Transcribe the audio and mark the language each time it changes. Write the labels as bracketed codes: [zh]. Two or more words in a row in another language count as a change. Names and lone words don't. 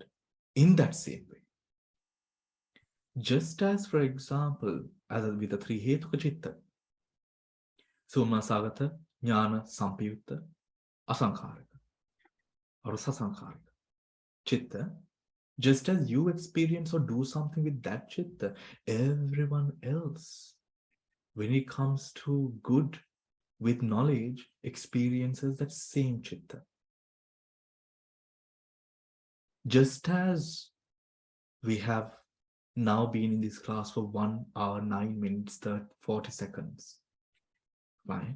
[en] In that same way. Just as, for example, as with the three [pi] hetuka chitta, somnasagata, jnana, sampayutta, asaṅkhārika, [en] or [pi] sasaṅkhārika chitta, [en] just as you experience or do something with that chitta, everyone else, when it comes to good with knowledge, experiences that same chitta. Just as we have now been in this class for 1 hour, 9 minutes, 40 seconds, right?